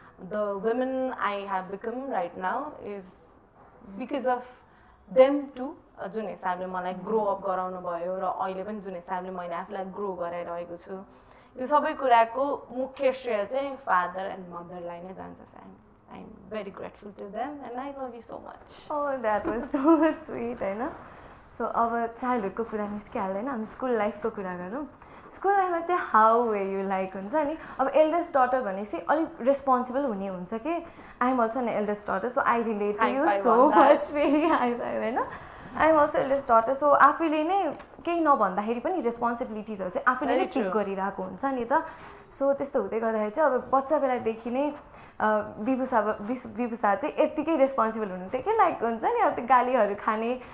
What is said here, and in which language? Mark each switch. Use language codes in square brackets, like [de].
[en] The women I have become right now is because of them too. [ne] जुन हिसाबले मलाई grow up गराउनु भयो र अहिले पनि जुन हिसाबले मैले आफूलाई ग्रो गराइरहेको छु, यो सबै कुराको मुख्य श्रेय चाहिँ फादर एन्ड मदरलाई नै जान्छ. [en] I am very grateful to them and I love you so much. Oh, that was so sweet हैन. [ne] सो अब चाइल्डहुडको कुरा निस्किहाल्दैन, हामी स्कुल लाइफको कुरा गरौँ. स्कुल लाइफमा चाहिँ [en] how way you like [ne] हुन्छ नि. अब एल्डेस्ट डटर भनेपछि अलिक रेस्पोन्सिबल हुने हुन्छ कि. [en] I am also an eldest daughter, so I relate to you so much. [ne] फेरि हाई फाइभ होइन. [en] I am also eldest daughter, [ne] so आफूले नै केही नभन्दाखेरि पनि रेस्पोन्सिबिलिटिजहरू चाहिँ आफूले नै टेक गरिरहेको हुन्छ नि त. सो त्यस्तो हुँदै गर्दाखेरि चाहिँ अब बच्चा बेलादेखि नै विभूषा चाहिँ यत्तिकै रेस्पोन्सिबल हुनुहुन्थ्यो कि लाइक हुन्छ नि अब त्यो गालीहरू खाने